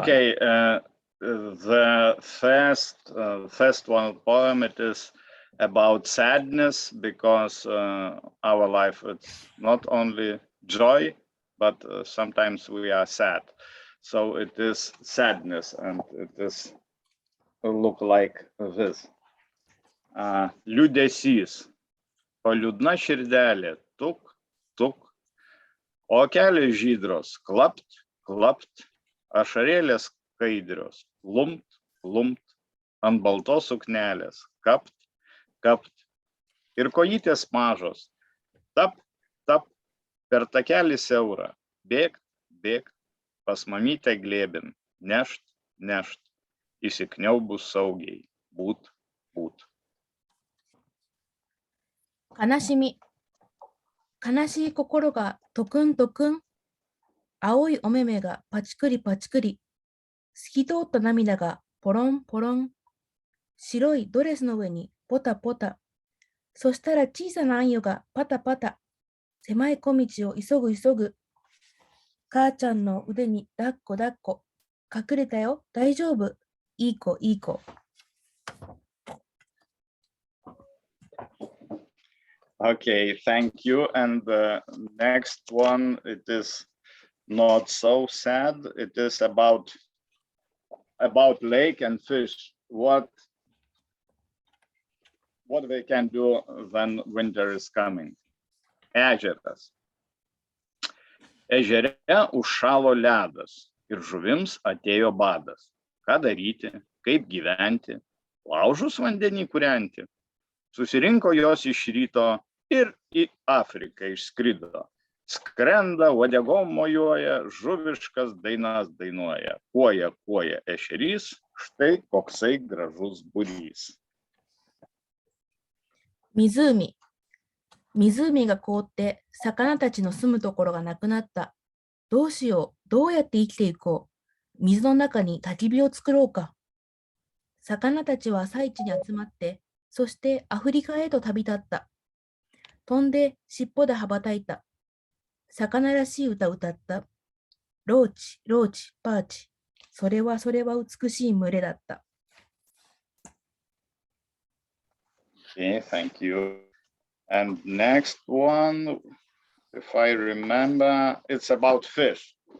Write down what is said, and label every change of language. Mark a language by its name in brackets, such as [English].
[English] Okay, the first one poem, it is about sadness, because our life, it's not only joy, but sometimes we are sad. So it is sadness, and it is look like this. [Lithuanian] Liūdesys, o liūdna širdelė, tuk, tuk, o keliai žydros, klapt, klapt, ašarėlės skaidrios, lumt, lumt, ant baltos suknelės, kapt, kapt, ir kojytės mažos, tap, tap, per takelį siaurą, bėgt, bėgt, pas mamytę glėbin, nešt, nešt, įsikniaubus saugiai, būt, būt. [Japanese] 悲しみ、悲しい心がトクントクン、青いお目目がパチクリパチクリ、透き通った涙がポロンポロン、白いドレスの上にポタポタ、そしたら小さなあんよがパタパタ、狭い小道を急ぐ急ぐ、母ちゃんの腕に抱っこ抱っこ、隠れたよ、大丈夫、いい子いい子。 [English] Okay, thank you. And the next one, it is not so sad. It is about lake and fish. What they can do when winter is coming. [Lithuanian] Ežeras. Ežere užšalo ledas ir žuvims atėjo badas. Ką daryti, kaip gyventi, laužus vandenį kūrenti. Susirinko jos iš ryto ir į Afriką išskrido. Skrenda, uodegom mojuoja, žuviškas dainas dainuoja. Kuoja, kuoja ešerys, štai koksai gražus būrys. [Japanese] 湖。湖が凍って魚たちの住むところがなくなった。どうしよう、どうやって生きていこう。水の中に焚き火を作ろうか。魚たちは朝市に集まって、そしてアフリカへと旅立った。飛んで尻尾で羽ばたいた。魚らしい歌歌った。ローチ、ローチ、パーチ。それは美しい群れだった。 [English] Okay, thank you. And next one, if I remember, it's about fish.